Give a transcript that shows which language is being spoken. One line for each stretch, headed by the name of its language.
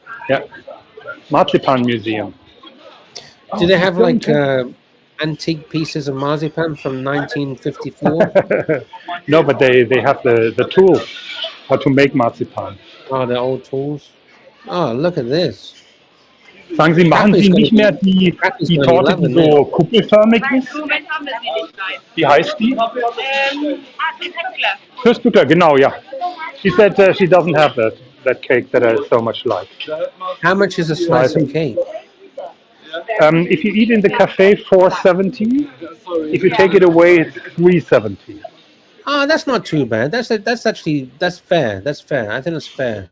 English: Yeah, marzipan museum. Do they have like antique pieces of marzipan from 1954? No, but they have the tools how to make marzipan. Oh, the old tools. Oh, look at this.
German: Sagen Sie, machen Sie nicht mehr die Torte, die so kuppelförmig ist? Wie heißt die? Nussbutter, genau, ja.
English: She said she doesn't have that cake that I so much like. How much is a slice of cake? If you eat in the cafe, $4.70. If you take it away, it's $3.70. Oh, that's not too bad. That's actually fair. That's fair. I think that's fair.